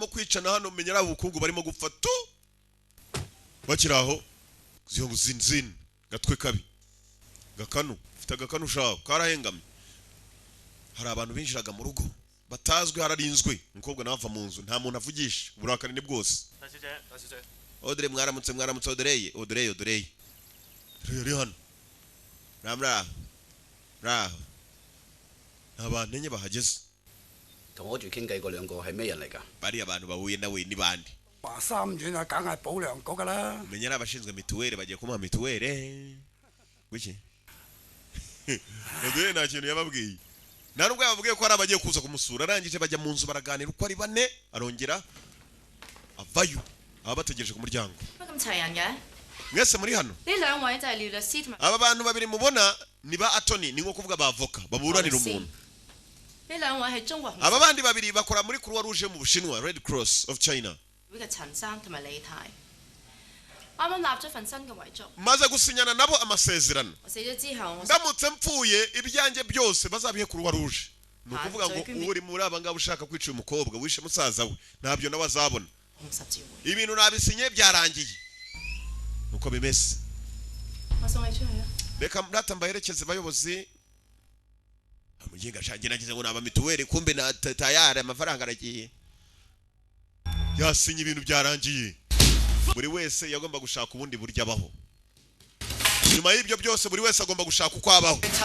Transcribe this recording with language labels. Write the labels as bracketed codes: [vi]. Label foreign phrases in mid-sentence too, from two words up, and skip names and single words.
[rw] kwicana hano menya ari ubukungu barimo gufata bakiraho ziyo zinzin gatwe kabi gakanu ufite agakanu ushaka karahengamye hari abantu binjiraga mu rugo batazwi hararinzwe umukobwa nawe ava mu nzu nta muntu avugisha uburakari ni bwose Audrey mwaramutse Audrey yari hano raho abantu enye bahageze [yue] 同我住傾偈嗰兩個係咩人嚟㗎？ [rw] bari abantu bahuye nawe ni bande [yue] 華三院啊，梗係保良局㗎啦。 [rw] menya n'abashinzwe mituweli bagiye kumuha mituweli wiki Nduye nta kintu yababwiye nta nubwo yababwiye ko ari abagiye kuza kumusura arangije bajya mu nzu baraganira uko ari bane arongera avayo aba bategereje ku muryango [yue] 乜咁齊人嘅？ [rw] mwese muri hano [yue] 呢兩位就係廖律師同埋 [rw] aba bantu babiri mubona ni ba atoni ni nko kuvuga ba avoka baburanira umuntu [yue] 呢兩位係中國紅 [rw] aba bandi babiri bakora muri Croix Rouge mu Bushinwa Red Cross of China [yue] 會嘅陳生同埋李太，啱啱立咗份新嘅遺囑。 [rw] maze gusinyana nabo amasezerano [yue] 我死咗之後，我 [rw] ndamutse mpfuye ibyanjye byose bazabihe Croix Rouge ni ukuvuga ngo uri muri aba ngabo ushaka kwica umukobwa wishe musaza we ntabyo nawe azabona [yue] 紅十字會。 [rw] ibintu nabisinye byarangiye nuko bimeze [yue] 我送你出去啦。 [rw] reka ndata mbaherekeze bayobozi amuginga shangira nagize ngo naba mituweli kumbe na tayari amafaranga aragiye yasinye ibintu byarangiye buri wese yagomba gushaka ubundi buryo abaho nyuma y'ibyo byose buri wese agomba gushaka uko abaho